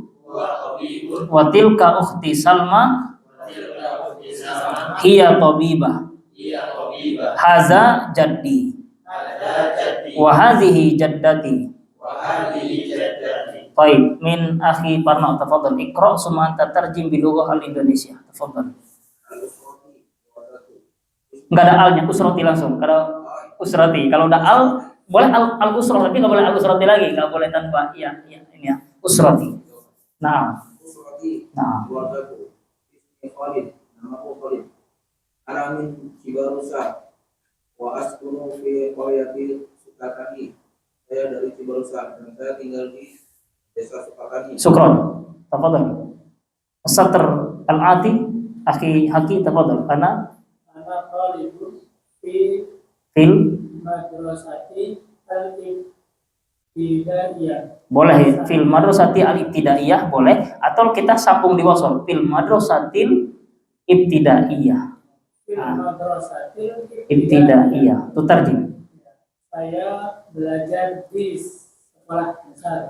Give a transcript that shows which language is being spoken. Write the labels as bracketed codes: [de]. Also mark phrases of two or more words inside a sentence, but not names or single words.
[ar] وتلك أختي سلمى. هي طبيبة. هذا جدي. وهذه جدتي. Baik, من أخي Parna، تفضل اقرأ ثم أنت ترجم باللغة الإندونيسية. تفضل. [id] Enggak ada alnya, usrati langsung. Kalau usrati, kalau udah al boleh [ar] الأسرة, [id] tapi enggak boleh [ar] الأسرتي [id] lagi, enggak boleh tanpa ini ya. [ar] أسرتي. Nah. [id] Keluargaku. Ismi Khalid, namaku Khalid. [ar] Ana min Cibarusah. وأسكن في قرية Sukatani. [id] Saya dari Cibarusah dan saya tinggal di desa Sukatani. [ar] شكرا. تفضل. السطر الآتي أخي حكي تفضل. أنا طالب في المدرسة الابتدائية. [id] Boleh [ar] في المدرسة الابتدائية [id] boleh, atau kita sambung di wasal [ar] في المدرسة الابتدائية. في المدرسة [id] Ibtidaiyah. Itu tarjim. Saya belajar di sekolah dasar.